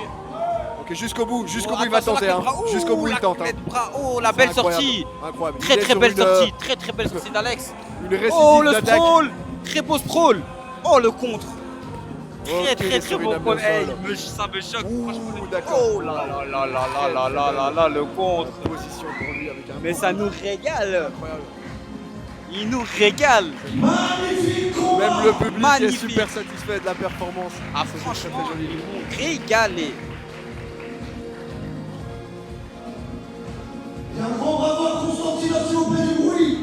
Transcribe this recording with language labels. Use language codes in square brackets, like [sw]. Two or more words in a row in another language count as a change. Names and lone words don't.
[fr] Ok, jusqu'au bout, Oh, il va attention, tenter. la Hein. clé de bras. Jusqu'au bout, la il tente. clé Hein. de bras. Oh, la C'est belle incroyable, sortie. Incroyable. Très Il est très sur belle une, sortie, très belle sortie d'Alex. Une récidive Oh, le d'attaque. sprawl. Très beau sprawl. Oh, le contre. Très Ok, il est très sur une beau ame contre. au sol. Hey, ça me choque. Ouh, franchement. d'accord. Oh là là là là là là là là là, le contre. Position pour lui avec un Mais ça nous régale. incroyable. Il nous régale. Magnifique combat. Même le public Magnifique. est super satisfait de la performance. Ah, C'est franchement, très joli. ils vont régaler. Et un grand bravo à Constantine, s'il vous plaît, du bruit.